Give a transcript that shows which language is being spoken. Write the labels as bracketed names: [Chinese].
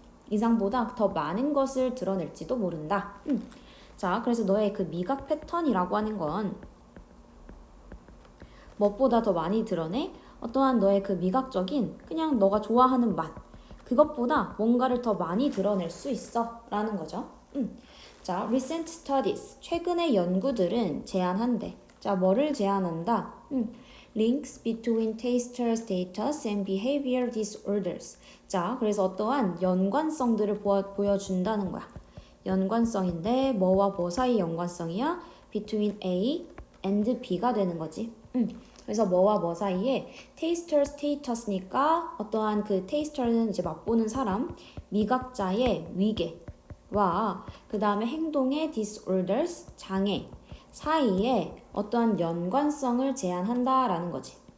[Korean] 이상보다 더 많은 것을 드러낼지도 모른다. 자, 그래서 너의 그 미각 패턴이라고 하는 건 무엇보다 더 많이 드러내? 어떠한 너의 그 미각적인 그냥 너가 좋아하는 맛. 그것보다 뭔가를 더 많이 드러낼 수 있어. 라는 거죠. 자, [English] recent studies. [Korean] 최근의 연구들은 제안한대. 자, 뭐를 제안한다? [English] Links between taster status and behavior disorders. [Korean] 자, 그래서 어떠한 연관성들을 보여준다는 거야. 연관성인데 뭐와 뭐 사이 연관성이야? Between A and B가 되는 거지. 그래서 뭐와 뭐 사이에 taster status니까 어떠한 그 taster는 이제 맛보는 사람, 미각자의 위계와 그 다음에 행동의 disorders, 장애 사이에 어떠한 연관성을 제안한다라는 거지.